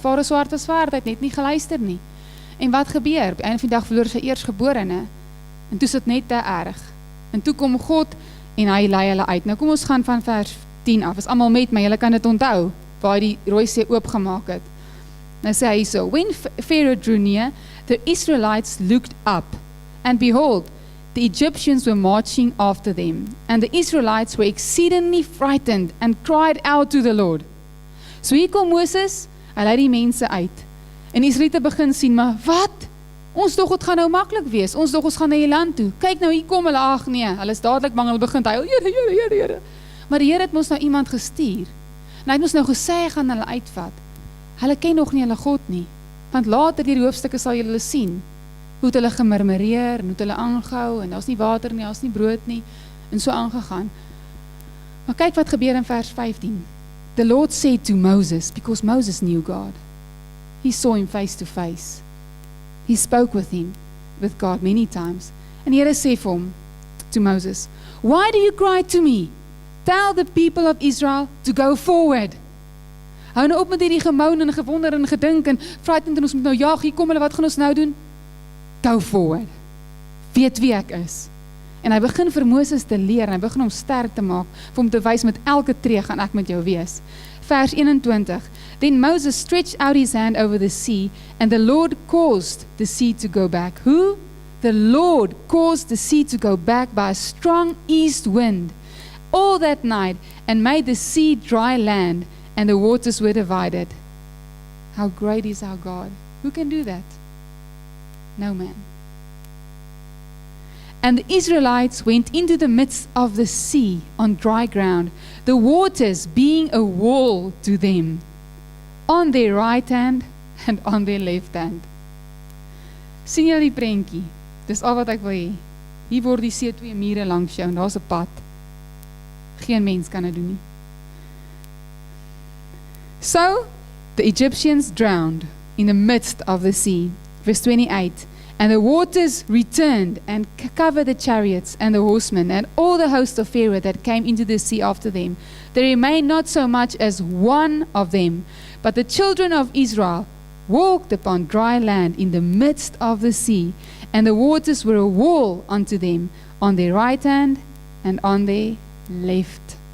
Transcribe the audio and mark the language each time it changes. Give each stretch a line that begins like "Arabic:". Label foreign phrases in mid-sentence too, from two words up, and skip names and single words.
Afrikaans: Farao se hart was verhard, hy het net nie geluister nie. En wat gebeur? Op die einde van die dag verloor sy eersgeborene. En toe sit net te erg. En toe kom God en hy lei hulle uit. Nou kom ons gaan van vers 10 af. Is almal met my, julle kan dit onthou, waar die Rooi See oopgemaak het. Nou sê hy so,
English: when Pharaoh drew near, the Israelites looked up, and behold, the Egyptians were marching after them, and the Israelites were exceedingly frightened and cried out to the Lord.
Afrikaans: So hier kom Moses, hy lei die mense uit. En die Israeliete begin sien, maar wat? Ons dog het gaan nou maklik wees, ons dog ons gaan na die land toe. Kyk nou, hier kom hulle, ag nee, hulle is dadelik bang, hulle begin huil, Here. Maar die Here het ons nou iemand gestuur, en hy het ons nou gesê, hy gaan hulle uitvat. Hulle ken nog nie hulle God nie, want later die hoofstukke sal julle sien, hoe het hulle gemurmureer, en hoe het hulle aangehou, en daar is nie water nie, daar is nie brood nie, en so aangegaan. Maar kyk wat gebeur in vers 15.
English: The Lord said to Moses, because Moses knew God, he saw him face to face. He spoke with God many times.
Afrikaans: En die Here sê vir hom,
English: to Moses, "Why do you cry to me? Tell the people of Israel to go forward."
Afrikaans: Hou nou op met hierdie gemoun en gewonder en gedink en frightened en ons moet nou jaag, hier kom hulle, wat gaan ons nou doen?
English: Go forward.
Afrikaans: Weet wie ek is. En hy begin vir Moses te leer, en hy begin hom sterk te maak, vir hom te wys met elke tree gaan ek met jou wees. Vers 21,
English: Then Moses stretched out his hand over the sea, and the Lord caused the sea to go back. Who? The Lord caused the sea to go back by a strong east wind all that night, and made the sea dry land, and the waters were divided. How great is our God? Who can do that? No man. And the Israelites went into the midst of the sea on dry ground, the waters being a wall to them, on their right hand and on their left hand.
Afrikaans: Sien julle die prentjie? Dis al wat ek wil hê. Hier word die see 2 mure langs jou en daar's 'n pad. Geen mens kan dit doen nie.
English: So, the Egyptians drowned in the midst of the sea. Verse 28, And the waters returned and covered the chariots and the horsemen and all the host of Pharaoh that came into the sea after them. There remained not so much as one of them, but the children of Israel walked upon dry land in the midst of the sea, and the waters were a wall unto them on their right hand and on their left.